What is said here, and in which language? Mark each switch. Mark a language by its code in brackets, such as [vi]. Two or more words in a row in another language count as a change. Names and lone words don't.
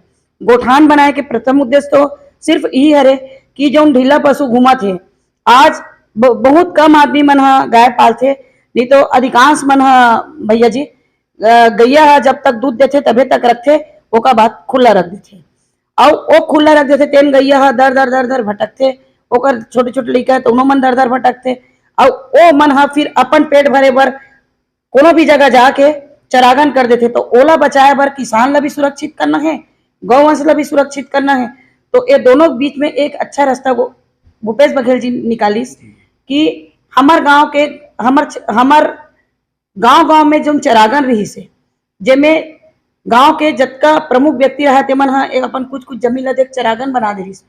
[hne] गोठान बनाए के प्रथम उद्देश्य तो सिर्फ यही हरे कि जो ढीला पशु घूमा थे, आज बहुत कम आदमी मन गाय पालते, नहीं तो अधिकांश मन भैया जी गैया जब तक दूध देते तबे तक रखते, ओका बाद खुला रख देते और वो खुला रख देते तेन गैया दर दर दर दर भटकते, ओकर छोटे छोटे लड़का तो मन दर दर भटकते और वो मन फिर अपन पेट भरे बर कोनो भी जगह जाके चरागन कर देते। तो ओला बचाए बर किसान ला भी सुरक्षित करना है, गौवंश ला भी सुरक्षित करना है। तो ये दोनों बीच में एक अच्छा रास्ता को भूपेश बघेल जी निकालिस कि हमार गांव के हमार गांव में जो चरागन रही से जेमें गांव के जतका प्रमुख व्यक्ति रहा ते मन अपन कुछ कुछ जमीन ला देख चरागन बना दे रही।